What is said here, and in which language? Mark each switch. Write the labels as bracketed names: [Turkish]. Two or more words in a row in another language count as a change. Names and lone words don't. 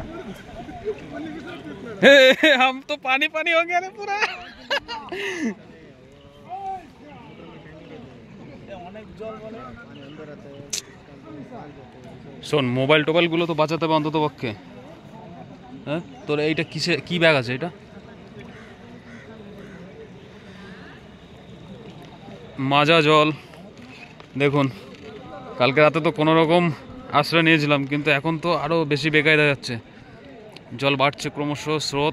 [Hindi] हम तो पानी पानी हो गया रे पूरा। [Bangla] শোন, মোবাইল টোবাইল গুলো তো বাঁচাতে হবে অন্তত পক্ষে। হ্যাঁ, তোর এইটা কিসে কি ব্যাগ আছে এটা? মাজা জল দেখুন, কালকে রাতে তো কোনো রকম আশ্রয় নিয়েছিলাম, কিন্তু এখন তো আরও বেশি বেকায়দা যাচ্ছে, জল বাড়ছে ক্রমশ স্রোত।